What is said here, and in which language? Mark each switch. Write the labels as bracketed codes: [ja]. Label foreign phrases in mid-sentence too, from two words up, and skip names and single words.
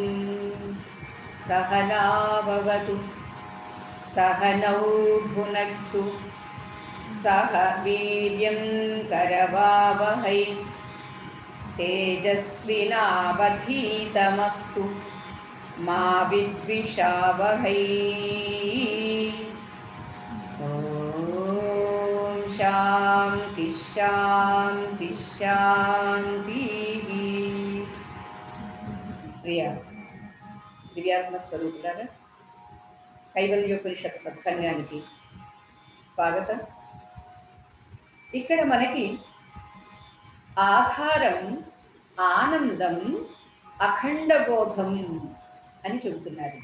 [sa] सहना भवतु, सहनौ भुनक्तु, सह वीर्यं करवावहै, तेजस्विनावधीतमस्तु मा विद्विषावहै। ॐ शान्ति शान्ति शान्तिः। [te] ప్రియ దివ్యాత్మ స్వరూపులారా, కైవల్యోపనిషత్ సత్సంగానికి స్వాగతం. ఇక్కడ మనకి ఆధారం ఆనందం అఖండ బోధం అని చెబుతున్నారు.